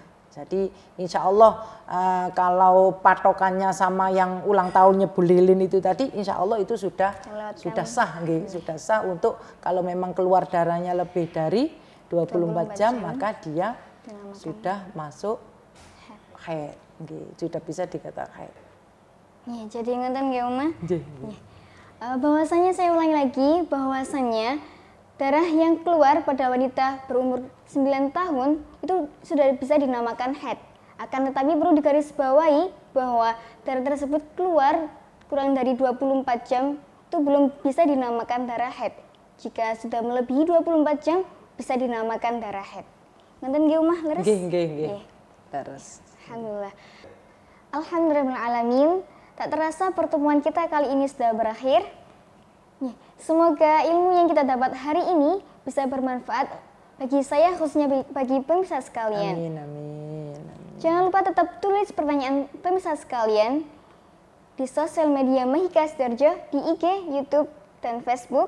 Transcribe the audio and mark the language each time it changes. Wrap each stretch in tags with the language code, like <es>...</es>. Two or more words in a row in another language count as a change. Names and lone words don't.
<id>Jadi</id> <ar>insya Allah</ar> <id>kalau patokannya sama yang ulang tahun nyebul lilin itu tadi,</id> <ar>insya Allah</ar> <id>itu sudah sah, sudah sah untuk kalau memang keluar darahnya lebih dari 24 jam maka dia sudah masuk haid, sudah bisa dikatakan haid. Ya, jadi</id> <jv>ngeten nggih Oma.</jv> <id>Bahwasanya saya ulangi lagi bahwasanya darah yang keluar pada wanita berumur 9 tahun itu sudah bisa dinamakan haid. Akan tetapi perlu digarisbawahi bahwa darah tersebut keluar kurang dari 24 jam itu belum bisa dinamakan darah haid. Jika sudah melebihi 24 jam bisa dinamakan darah haid.</id> <jv>Ngenten nggih Umah leres? Nggih. Leres.</jv> <id>Alhamdulillah. Alhamdulillahirrahmanirrahim. Tak terasa pertemuan kita kali ini sudah berakhir. Semoga ilmu yang kita dapat hari ini bisa bermanfaat bagi saya khususnya bagi pemirsa sekalian. Amin. Jangan lupa tetap tulis pertanyaan pemirsa sekalian di sosial media Mahika Sidoarjo di IG, YouTube, dan Facebook.</id>